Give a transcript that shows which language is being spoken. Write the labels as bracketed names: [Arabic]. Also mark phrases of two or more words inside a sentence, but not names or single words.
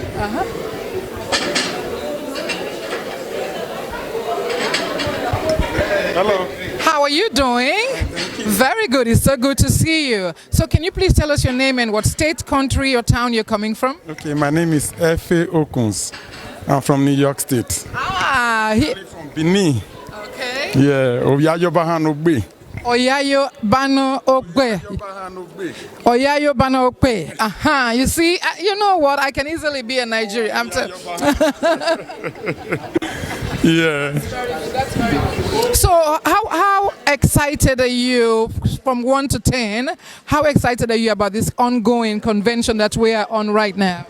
[English] Hello. How are you doing? Very good. It's so good to see you. So can you please tell us your name and what state, country, or town you're coming from? Okay, my name is Efe Okuns. I'm from New York State. I'm from Benin. Okay. Yeah, [Bini] Oyayo Bahano Bay. Oyayo Bano Okwe. Oyayo Bano Okwe. [English] Aha. You see, you know what? I can easily be a Nigerian. Yeah. That's very good. So how excited are you from 1 to 10? How excited are you about this ongoing convention that we are on right now?